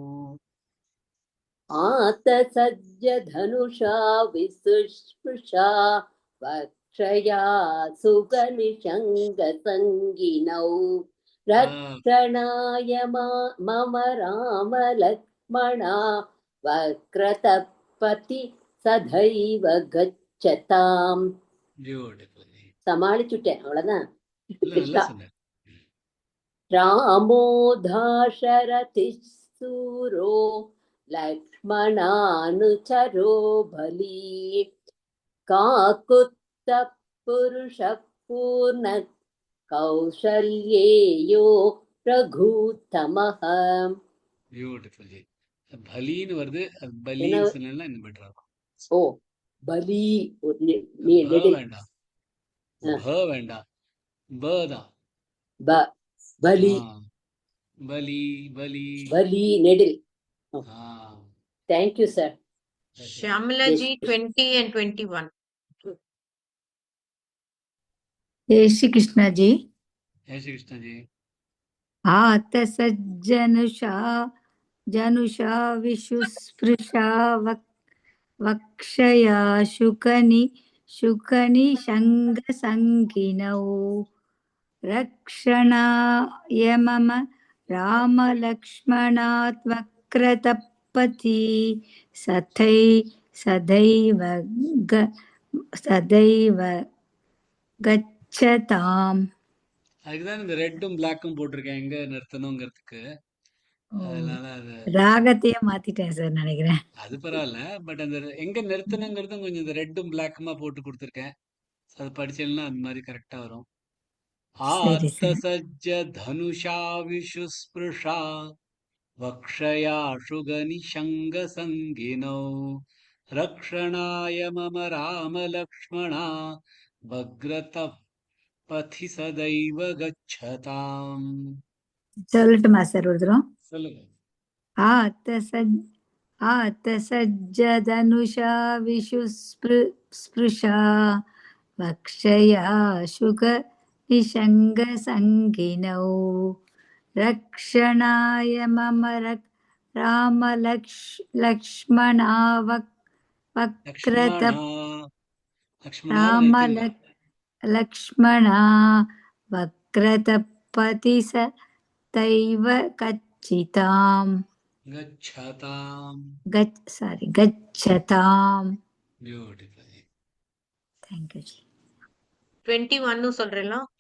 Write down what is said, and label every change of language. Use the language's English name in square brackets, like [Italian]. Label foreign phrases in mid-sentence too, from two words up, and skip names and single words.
[Sanskrit] आतसज्ज धनुषा विशुस्पृशा वक्षया सुगनिशङ्गसङ्गिनौ. रक्षणाय मम राम लक्ष्मणा वक्रतपति सदैव गच्छताम्. [English] Beautiful. [Tamil] சமாளிச்சுட்டேன், அவ்வளவுதான். நல்லா சொன்னேன். [Sanskrit] रामो दाशरथिः सूरो लक्ष्मणानुचरो बली काकुत्स्थः पुरुषः पूर्ण कौशल्येयो रघुत्तमः. [English] Beautiful. [Tamil] பலின்னு வருது. அது பலின்னு சொன்னா இன்னும் பெட்டரா இருக்கும். ஓ பலி. வேண்டாம். ப வேண்டாம். ப தான். பலி. பலி பலி பலி நெடில். ஆ. [English] Thank you sir. Shamala ji 20 and 21. [Hindi] जय श्री कृष्ण जी. जय श्री कृष्ण जी. [Sanskrit] आतसज्जनुषा जनुषा विशुस्पृशा वक्षया शुकनि शङ्गसङ्गिनौ. रक्षणाय मम रामलक्ष्मणात् वक्रतपति सदैव गच्छताम्. [Tamil] அதுக்குதான் இந்த ரெட்டும் பிளாக்கும் போட்டிருக்கேன் எங்க நிறுத்தணுங்கிறதுக்கு. அதனால அது ராகத்தையே மாத்திட்டேன் சார் நினைக்கிறேன். அது பரவாயில்ல. பட் அந்த எங்க நிறுத்தணுங்கிறதும் கொஞ்சம் இந்த ரெட்டும் பிளாக்குமா போட்டு கொடுத்துருக்கேன். அது படிச்சேன்னா அந்த மாதிரி கரெக்டா வரும். [Sanskrit] आत्तसज्ज धनुषा विषुस्पृशा वक्षया सुगनिषङ्ग सङ्गिनो रक्षणाय मम राम लक्ष्मणा बक्रत पति सदैव गच्छताम्. [Tamil] சொல்லட்டுமா சார் ஒரு தரம்? சொல்லுங்க. [Sanskrit] आतसज्जधनुषा विशुस्पृशा वक्षया शुक निषङ्गसङ्गिनौ रक्षणाय मम रामलक्ष्मणा वक्रत लक्ष्मणा वक्रतपति स तैव गच्छताम् गच्छताम् [English] Beautiful. Thank you जी [Tamil] 21 சொல்றேன்